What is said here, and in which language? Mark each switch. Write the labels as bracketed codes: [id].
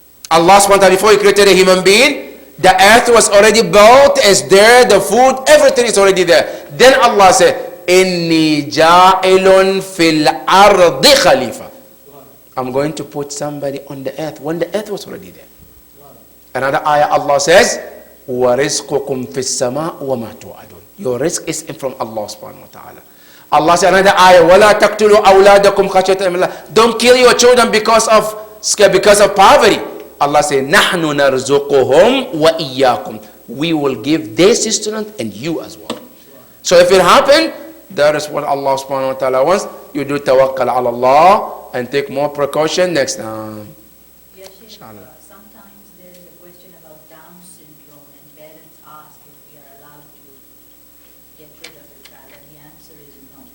[en] Allah SWT, before He created a human being, the earth was already built, is there, the food, everything is already there. Then Allah said, [ar] Inni ja'ilun fil ardi khalifa. [en] I'm going to put somebody on the earth when the earth was already there. Another ayah, Allah says, [ar] وَرِزْقُكُمْ فِي السَّمَاءِ وَمَا تُوعَدُونَ. [en] Your risk is from Allah subhanahu wa ta'ala. Allah says another ayah, [ar] وَلَا تَقْتُلُوا أَوْلَادَكُمْ خَشْيَةَ إِمْلَاقٍ. [en] Don't kill your children because of poverty. Allah says, [ar] نَحْنُ نَرْزُقُهُمْ وَإِيَّاكُمْ. [en] We will give their sustenance and you as well. So if it happened, that is what Allah subhanahu wa ta'ala wants. You do tawakkal ala Allah and take more precaution next time. Yes, Sheikh, Inshallah. sometimes there is a question about Down syndrome and parents ask if we are allowed to get rid of the child and the answer is no.